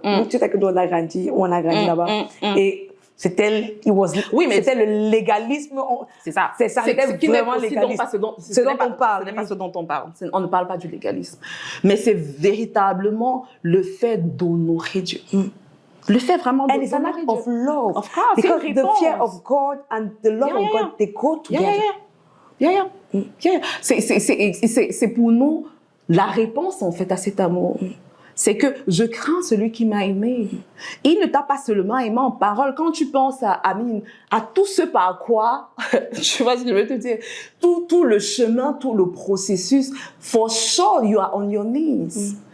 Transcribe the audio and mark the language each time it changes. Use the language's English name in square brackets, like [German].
[French] Donc, tu sais que nous, on a grandi là-bas. Et c'était le légalisme. C'est ça. C'était vraiment légaliste. Ce dont on parle. Ce n'est pas ce dont on parle. On ne parle pas du légalisme. Mais c'est véritablement le fait d'honorer Dieu. Le fait vraiment d'honorer Dieu. [English] And it's an act of love. Of course. Because the fear of God and the love of God, they go together. [French] C'est pour nous la réponse en fait à cet amour. C'est que je crains celui qui m'a aimé. Il ne t'a pas seulement aimé en parole. Quand tu penses à tout ce par quoi, tu vois ce que je veux te dire, tout le chemin, tout le processus, [English] for sure you are on your knees.